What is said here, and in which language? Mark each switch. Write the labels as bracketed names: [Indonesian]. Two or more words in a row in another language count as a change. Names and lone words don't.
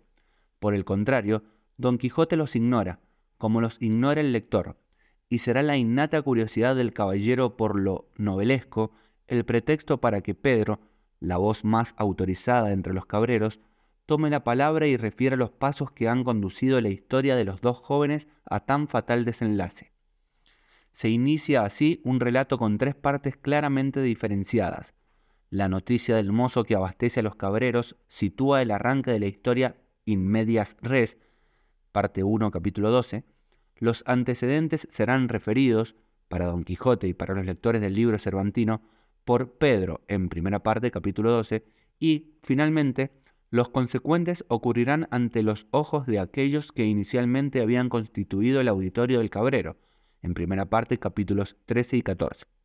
[Spanish] Por el contrario, Don Quijote los ignora, como los ignora el lector, y será la innata curiosidad del caballero por lo novelesco el pretexto para que Pedro, la voz más autorizada entre los cabreros, tome la palabra y refiera los pasos que han conducido la historia de los dos jóvenes a tan fatal desenlace. Se inicia así un relato con tres partes claramente diferenciadas. La noticia del mozo que abastece a los cabreros sitúa el arranque de la historia [Latin] in medias res, [Spanish] parte 1, capítulo 12. Los antecedentes serán referidos, para Don Quijote y para los lectores del libro cervantino, por Pedro en primera parte, capítulo 12, y, finalmente, los consecuentes ocurrirán ante los ojos de aquellos que inicialmente habían constituido el auditorio del cabrero, en primera parte, capítulos 13 y 14.